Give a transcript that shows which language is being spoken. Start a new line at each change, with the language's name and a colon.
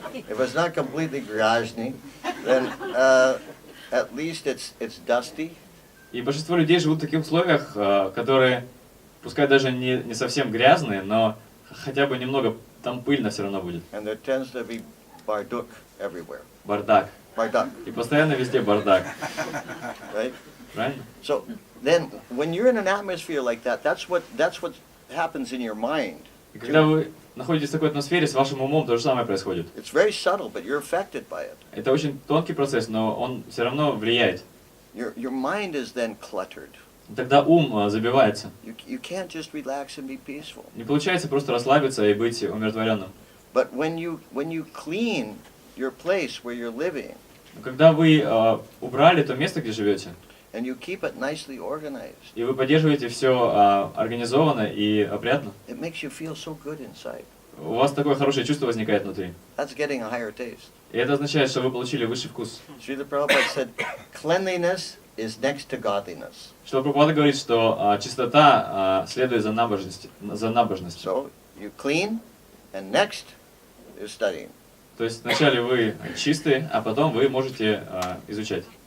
English: If it's not completely grajny, then at least it's dusty.
Russian: И большинство людей живут в таких условиях, которые, пускай даже не совсем грязные, но хотя бы немного там пыльно все равно будет.
English: And there tends to be barduk everywhere.
Russian: Бардак. Barduk, И постоянно везде бардак.
English: right?
Russian: Правильно?
English: So then, when you're in an atmosphere like that, that's what happens in your mind.
Russian: И когда вы находитесь в такой атмосфере, с вашим умом то же самое происходит.
English: It's very subtle, but you're affected by it.
Russian: Это очень тонкий процесс, но он все равно влияет.
English: Your mind is then cluttered.
Russian: Тогда ум забивается.
English: You can't just relax and be peaceful.
Russian: Не получается просто расслабиться и быть умиротворенным.
English: But when you clean your place where you're living,
Russian: Но когда вы убрали то место, где живете,
English: and you keep it nicely organized,
Russian: и вы поддерживаете все организованно и опрятно,
English: it makes you feel so good inside.
Russian: у вас такое хорошее чувство возникает внутри.
English: That's getting a higher taste.
Russian: И это означает, что вы получили высший вкус.
English: Srila Prabhupada said, cleanliness is next to godliness.
Russian: Что Прабхупада говорит, что чистота следует за набожностью.
English: So you clean, and next is studying.
Russian: То есть вначале вы чистые, а потом вы можете изучать.